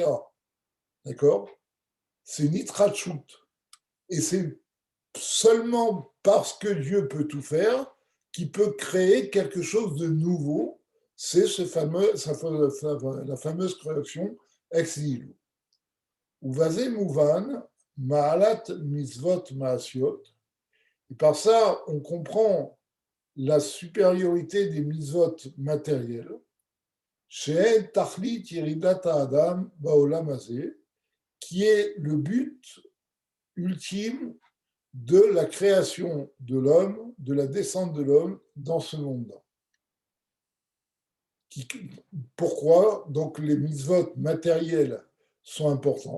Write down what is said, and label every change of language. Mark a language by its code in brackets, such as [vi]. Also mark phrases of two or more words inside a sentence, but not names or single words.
[fr] D'accord ? C'est Nitrachut. Et c'est seulement parce que Dieu peut tout faire qu'il peut créer quelque chose de nouveau. C'est la fameuse création ex nihilo. [he] ובזה מובן, מעלת מצוות מעשיות. [fr] Et par ça, on comprend la supériorité des mitzvot matérielles. [he] שאין תכלית ירידת האדם בעולם הזה, [fr] qui est le but ultime de la création de l'homme, de la descente de l'homme dans ce monde-là. Pourquoi donc les mitzvot matérielles sont importantes?